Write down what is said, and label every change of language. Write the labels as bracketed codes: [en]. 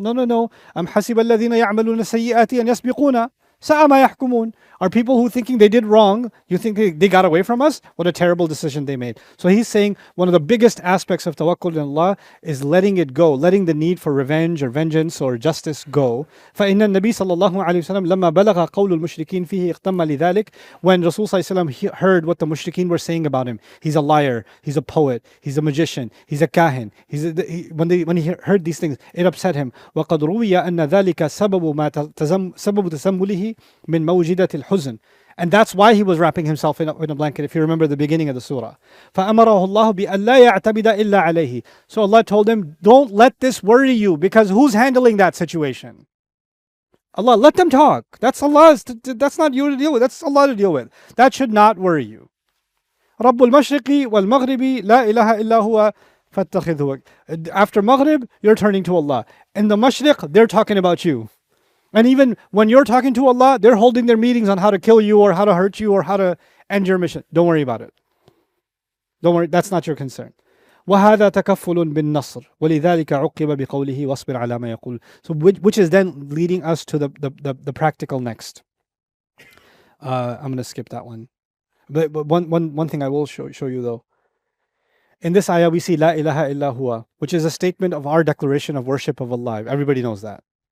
[en] No. [ar] Am حَسِبَ الَّذِينَ يَعْمَلُونَ السَّيِّئَاتِ أَنْ يَسْبِقُونَ سَاءَ مَا يَحْكُمُونَ. [en] Are people who thinking they did wrong, you think they got away from us? What a terrible decision they made. So he's saying one of the biggest aspects of tawakkul in Allah is letting it go, letting the need for revenge or vengeance or justice go. [ar] فَإِنَّ النَّبِي صلى الله عليه وسلم لما بلغ قول المشركين فيه اغتم لذلك. [en] When Rasul صلى الله عليه وسلم heard what the mushrikeen were saying about him, he's a liar, he's a poet, he's a magician, he's a kahin. When he heard these things, it upset him. [ar] وَقَدْ رُوِيَ أَنَّ ذَلِكَ سبب تسمله من موجدة الحزن. [en] And that's why he was wrapping himself in a blanket, if you remember the beginning of the surah. [ar] فَأَمَرَهُ اللَّهُ بِأَنْ لَا يَعْتَبِدَ إِلَّا عَلَيْهِ. [en] So Allah told him, don't let this worry you, because who's handling that situation? Allah, let them talk. That's Allah's. That's not you to deal with. That's Allah to deal with. That should not worry you. [ar] Rabb al-Mashriq wal-Maghrib la ilaha illa huwa fattakhidhu. [en] After Maghrib, you're turning to Allah. In the Mashriq, they're talking about you. And even when you're talking to Allah, they're holding their meetings on how to kill you or how to hurt you or how to end your mission. Don't worry about it. Don't worry. That's not your concern. [ar] وهذا تكفل بالنصر ولذلك عقب بقوله واصبر على ما يقول. [en] So which is then leading us to the practical next. I'm going to skip that one. But one thing I will show you though. In this ayah we see La ilaha illa huwa, which is a statement of our declaration of worship of Allah. Everybody knows that.